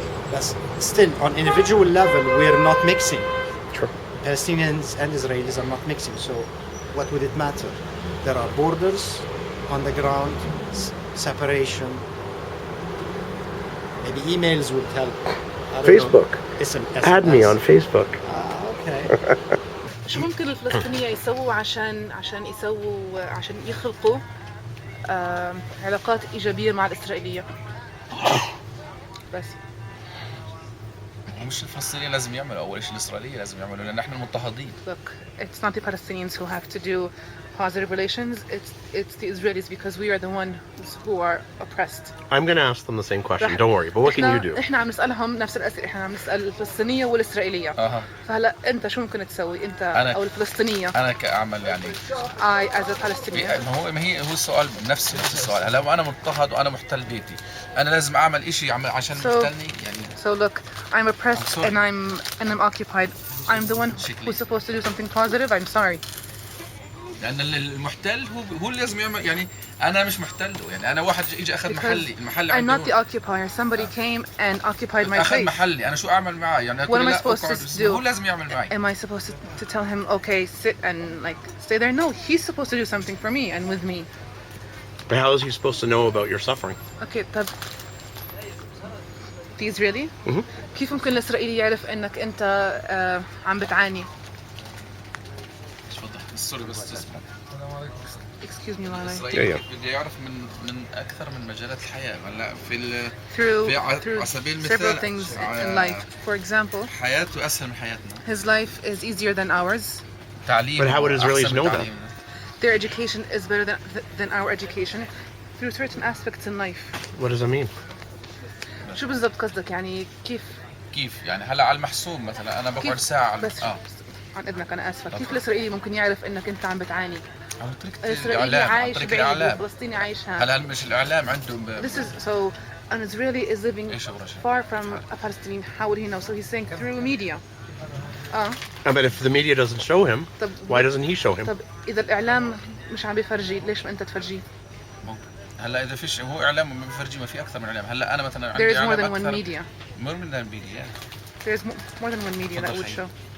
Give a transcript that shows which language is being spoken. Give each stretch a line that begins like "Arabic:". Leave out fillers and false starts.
English: But still, on individual level, we're not mixing. Sure. Palestinians and Israelis are not mixing, so what would it matter? There are borders on the ground, separation. Maybe emails would help. I don't Facebook. know. SMS. Add me on Facebook. Okay.
Arabic: شو ممكن الفلسطينية يسووا عشان يخلقوا علاقات إيجابية مع الإسرائيلية؟ بس مش الفلسطينيين لازم يعملوا اول شيء الاسرائيليين لازم يعملوا لان احنا المضطهدين.
English: Look, it's not the Palestinians who have to do positive relations. It's the Israelis because we are the ones who are oppressed. I'm going to ask them the same question. Don't worry. But what can you do?
Arabic: احنا عم نسألهم نفس الأسئلة. احنا عم نسأل الفلسطينية والإسرائيلية. فهلا أنت شو ممكن تسوي؟ أنت أو الفلسطينية. أنا كأعمل يعني.
English: I as a Palestinian.
Arabic: هو السؤال نفس السؤال. هلا لو أنا مضطهد وأنا محتل بيتي، أنا لازم أعمل إشي عشان محتلني يعني.
English: So look, I'm oppressed and I'm occupied. I'm the one who's supposed to do something positive. I'm sorry.
Arabic: لأن المحتل هو اللي لازم يعمل يعني أنا مش محتله يعني أنا واحد إجى أخذ المحل
English: I'm not the occupier. Somebody came and occupied my
Arabic: أخذ
English: place.
Arabic: محلي أنا شو أعمل معاه يعني
English: What am I supposed to do?
Arabic: هو لازم يعمل معي.
English: Am I supposed to tell him okay sit and like stay there? No, he's supposed to do something for me and with me. But how is he supposed to know about your suffering? Okay, طب the Israeli?
Arabic: كيف ممكن الإسرائيلي يعرف إنك أنت عم بتعاني؟ سوري بس اسمع.
English: Excuse me, Lala.
Arabic: إسرائيل بده يعرف من أكثر من مجالات الحياة هلا
English: through
Arabic: على سبيل المثال
English: several things in life. For example,
Arabic: حياته أسهل من حياتنا.
English: His life is easier than ours.
Arabic: تعليم.
English: But how would Israelis know that? Their education is better than our education through certain aspects in life. What does that mean?
Arabic: شو بالضبط قصدك يعني كيف يعني هلا على المحسوب مثلا أنا بقعد ساعة بس عن إذنك أنا آسفة كيف الإسرائيلي ممكن يعرف إنك أنت عم بتعاني؟ الإسرائيلي عايش بعيد والفلسطيني عايش هنا. هلا مش الإعلام عندهم.
English: This is so an Israeli is living far from a Palestinian. How would he know? So he's saying through media. But if the media doesn't show him, why doesn't he show him?
Arabic: طب إذا الإعلام مش عم بيفرجي ليش ما أنت تفرجيه؟ هلا إذا فيش هو إعلام ما بيفرجي ما في أكثر من إعلام هلا أنا مثلا عندي إعلام أكثر.
English: There is more than one media. More than one media. There's more than one media that would show.